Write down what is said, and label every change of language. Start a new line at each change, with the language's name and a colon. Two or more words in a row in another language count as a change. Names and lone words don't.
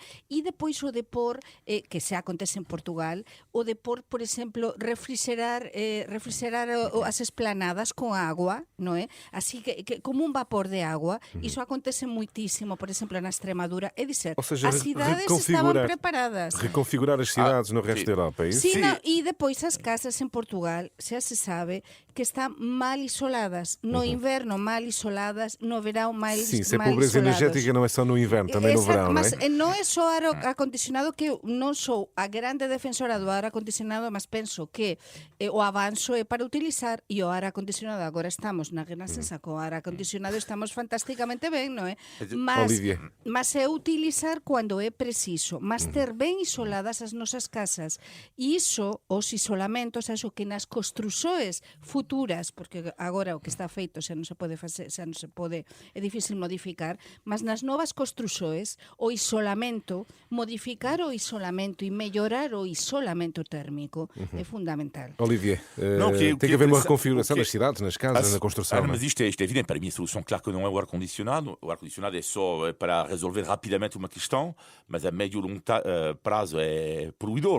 Galician: E depois o de por, que se acontece en Portugal, o de por exemplo, refrigerar as esplanadas con agua, non é? Así que como un vapor de agua, iso acontece moitísimo, por exemplo, na Extremadura, é dizer,
Portuguese: Ou seja,
Galician: as cidades estaban preparadas.
Portuguese: reconfigurar as cidades no resto sim. da Europa, é isso?
Galician: Sí, Sí. no, e depois as casas en Portugal xa se sabe que están mal isoladas. No inverno mal isoladas, no verão mal
Portuguese: Sim, se a
Galician: mal
Portuguese: pobreza
Galician: isolados.
Portuguese: energética não é só no inverno, também no verão, não
Galician: Mas
Portuguese: é?
Galician: non é só ar acondicionado, que eu non sou a grande defensora do ar acondicionado, mas penso que o avanzo é para utilizar, e o ar acondicionado agora estamos na Renascença co ar acondicionado, estamos fantásticamente ben, non é? Olivia. Mas é utilizar cando é preciso, mas ter ben isoladas as nosas casas. E iso, os isolamentos, acho que nas construções futuras, porque agora o que está feito xa non se pode facer, xa non se pode, é difícil modificar, mas nas novas construções, o isolamento, modificar o isolamento e mellorar o isolamento térmico é fundamental.
Portuguese: Olivier, Não, tem que haver uma reconfiguração o que- das cidades, nas casas, na construção. não é? Mas isto é evidente. Para mim, a solução, claro que não é o ar-condicionado. O ar-condicionado é só para resolver rapidamente uma questão, mas a médio e longo prazo é poluidor.